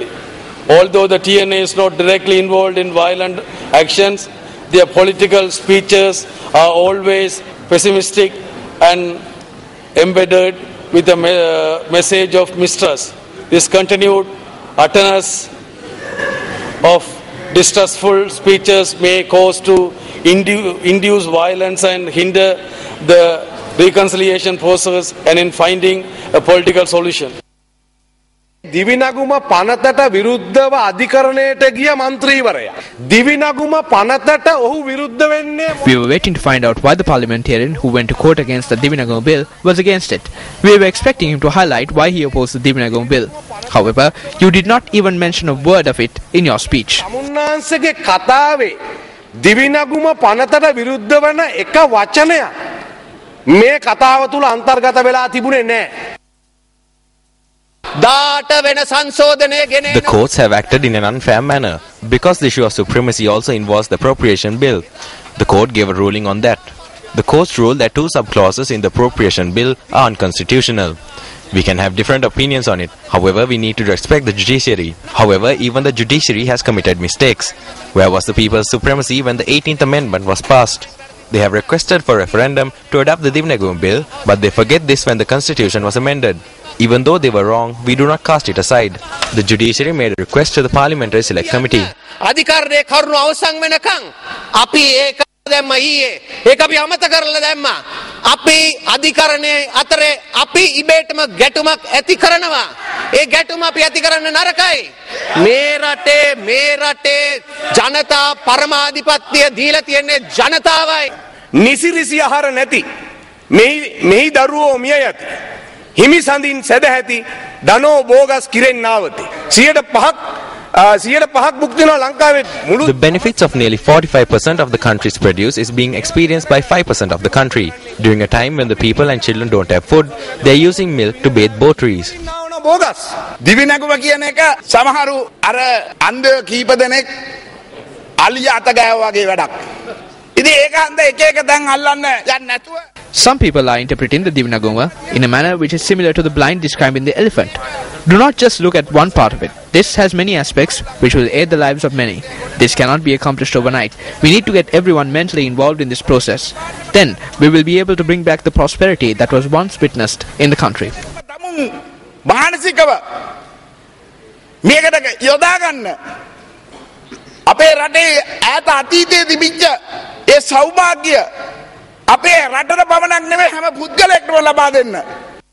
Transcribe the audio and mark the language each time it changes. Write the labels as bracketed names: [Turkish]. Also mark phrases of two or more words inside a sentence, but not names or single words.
[English] Although the TNA is not directly involved in violent actions, their political speeches are always pessimistic and embedded with a message of mistrust. This continued utterance of distrustful speeches may cause to induce violence and hinder the reconciliation process and in finding a political solution. [Sinhala] දිවිනගුම පනතට විරුද්ධව අධිකරණයට ගිය මන්ත්‍රීවරයා. දිවිනගුම පනතට ඔහු විරුද්ධ වෙන්නේ. [English] We were waiting to find out why the parliamentarian who went to court against the Divinagum bill was against it. We were expecting him to highlight why he opposed the Divinagum bill. However, you did not even mention a word of it in your speech. [Sinhala] තමුන්නාන්සේගේ කතාවේ දිවිනගුම පනතට විරුද්ධ වන එක වචනයක් මේ කතාව තුල අන්තර්ගත වෙලා තිබුණේ නැහැ. [English] The courts have acted in an unfair manner because the issue of supremacy also involves the appropriation bill. The court gave a ruling on that. The courts ruled that two subclauses in the appropriation bill are unconstitutional. We can have different opinions on it. However, we need to respect the judiciary. However, even the judiciary has committed mistakes. Where was the people's supremacy when the 18th Amendment was passed? They have requested for referendum to adopt the Divinagum bill, but they forget this when the constitution was amended. Even though they were wrong, we do not cast it aside. The judiciary made a request to the Parliamentary Select Committee. [Sinhala] දැම්ම ඊයේ ඒක අපි අමතක කරලා දැම්මා. අපි අධිකරණයේ අතරේ අපි ඉබේටම ගැටුමක් ඇති කරනවා. ඒ ගැටුම අපි ඇති කරන්න නරකයි. මේ රටේ ජනතා පරමාධිපත්‍ය දීලා තියන්නේ ජනතාවයි. නිසිරිසි ආහාර නැති මෙහි දරුවෝ මිය යති. හිමි සඳින් සැදැහැති ධනෝ බෝගස් කිරෙන් නාවති. 105% [English] The benefits of nearly 45% of the country's produce is being experienced by 5% of the country. During a time when the people and children don't have food, they are using milk to bathe both trees. [Sinhala] බෝගස් දිවිනැගුම කියන එක සමහරු අර අන්ධ කීප දෙනෙක් අලිය අත ගෑවා වගේ වැඩක්. ඉතින් ඒක හන්ද එක එක දැන් අල්ලන්න යන්නේ නැතුව [English] Some people are interpreting the Divinagoma in a manner which is similar to the blind describing the elephant. Do not just look at one part of it. This has many aspects which will aid the lives of many. This cannot be accomplished overnight. We need to get everyone mentally involved in this process. Then we will be able to bring back the prosperity that was once witnessed in the country. [Sinhala] මානසිකව මේකට යොදා ගන්න අපේ රටේ ඈත අතීතයේ තිබිච්ච ඒ සෞභාග්‍ය අපේ රටට පමණක් නෙවෙයි හැම පුද්ගලයෙක්ටම ලබා දෙන්න